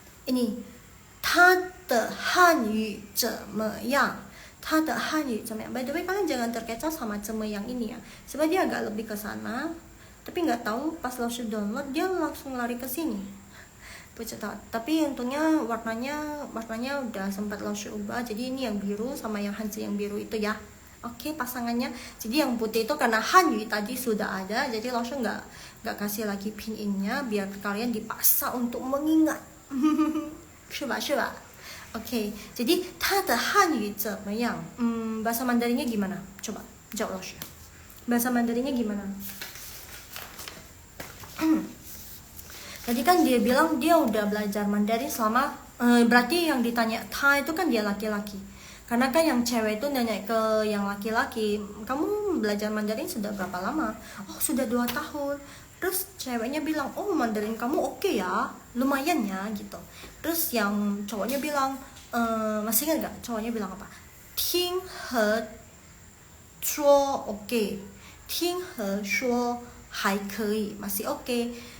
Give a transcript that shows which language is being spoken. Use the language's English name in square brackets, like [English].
[Indonesian] Ini [Chinese] 他的汉语怎么样? 他的汉语怎么样? [English] By the way, [Indonesian] kalian jangan terkecoh sama 怎么样 ini ya. Sebab dia agak lebih ke sana. Tapi nggak tahu pas langsung download dia langsung lari ke sini. Tapi untungnya warnanya udah sempat langsung ubah. Jadi ini yang biru sama yang Hanzi yang biru itu ya. Oke, pasangannya. Jadi yang putih itu karena Hanyu tadi sudah ada, jadi langsung nggak kasih lagi pin innya biar kalian dipaksa untuk mengingat. [Chinese] 是吧? [Indonesian] Oke, jadi [Chinese] 他的汉语怎么样? [Indonesian] Bahasa Mandarinnya gimana? Coba jawab langsung. Bahasa Mandarinnya gimana? Tadi kan dia bilang dia udah belajar Mandarin selama berarti yang ditanya ta itu kan dia laki-laki. Karena kan yang cewek itu nanya ke yang laki-laki, kamu belajar Mandarin sudah berapa lama? Oh, sudah 2 tahun. Terus ceweknya bilang, oh Mandarin kamu oke ya, lumayan ya gitu. Terus yang cowoknya bilang, masih ingat gak cowoknya bilang apa? [Chinese] 听和说 oke, 听和说还可以, [Indonesian] masih oke.